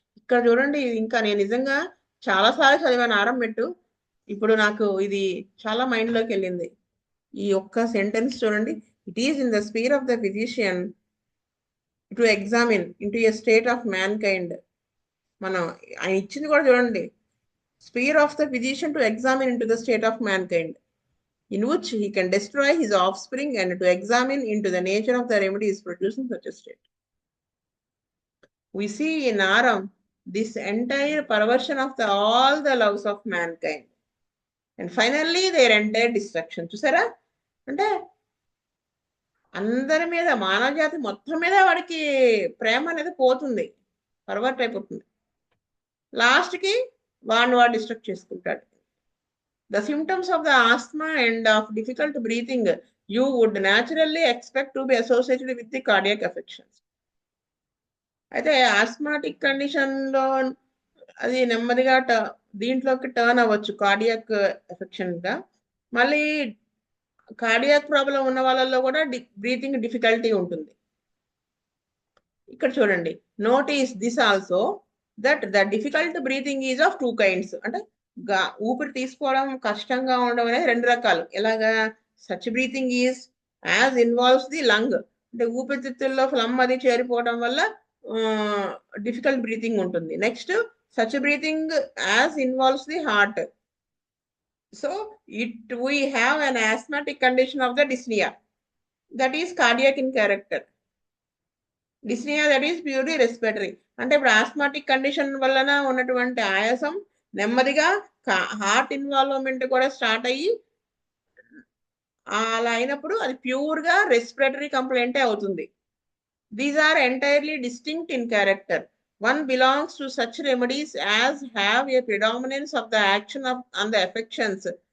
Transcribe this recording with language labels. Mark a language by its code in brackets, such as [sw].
[te] ఇక్కడ చూడండి, ఇంకా నేను నిజంగా చాలా సార్లు చదివాను ఆరంభెట్టు, ఇప్పుడు నాకు ఇది చాలా మైండ్ లోకి వెళ్ళింది. ఈ ఒక్క సెంటెన్స్ చూడండి, [en] It is in the sphere of the physician to examine into a state of mankind. [te] మనం ఆయన ఇచ్చింది కూడా చూడండి, [en] Sphere of the physician to examine into the state of mankind. in which he can destroy his offspring and to examine into the nature of the remedies produced in such a state. We see in Aram this entire perversion of all the loves of mankind. And finally their entire destruction. [te] చూసారా, అంటే అందరి మీద, మానవ జాతి మొత్తం మీద వాడికి ప్రేమ అనేది పోతుంది, పర్వర్ట్ అయిపోతుంది. లాస్ట్కి వాడు డిస్ట్రక్ట్ చేసుకుంటాడు. [en] The symptoms of the asthma and of difficult breathing you would naturally expect to be associated with the cardiac affections. [te] అయితే ఆస్మాటిక్ కండిషన్లో అది నెమ్మదిగా దీంట్లోకి టర్న్ అవ్వచ్చు కార్డియాక్ ఎఫెక్షన్గా. మళ్ళీ కార్డియాక్ ప్రాబ్లం ఉన్న వాళ్ళల్లో కూడా బ్రీతింగ్ డిఫికల్టీ ఉంటుంది. ఇక్కడ చూడండి, [en] Notice this also that the difficult breathing is of 2 kinds. [te] అంటే ఊపిరి తీసుకోవడం కష్టంగా ఉండడం అనేది 2 రకాలు. ఎలాగా? [en] such breathing is as involves the lung, [te] అంటే ఊపిరితిత్తుల్లో ఫ్లమ్ అది చేరిపోవడం వల్ల డిఫికల్ట్ బ్రీతింగ్ ఉంటుంది. [en] Next such breathing as involves the heart. So we have an asthmatic condition of the dyspnea that is cardiac in character. Dyspnea that is purely respiratory. [te] అంటే ఇప్పుడు osmotic condition వలన ఉన్నటువంటి ఆయాసం నెమ్మదిగా హార్ట్ ఇన్వాల్వ్మెంట్ కూడా start అయ్యి అలా అయినప్పుడు అది ప్యూర్గా రెస్పిరేటరీ కంప్లైంటే అవుతుంది. [en] These are entirely distinct in character. One belongs to such remedies as have a predominance of the action of on the affections.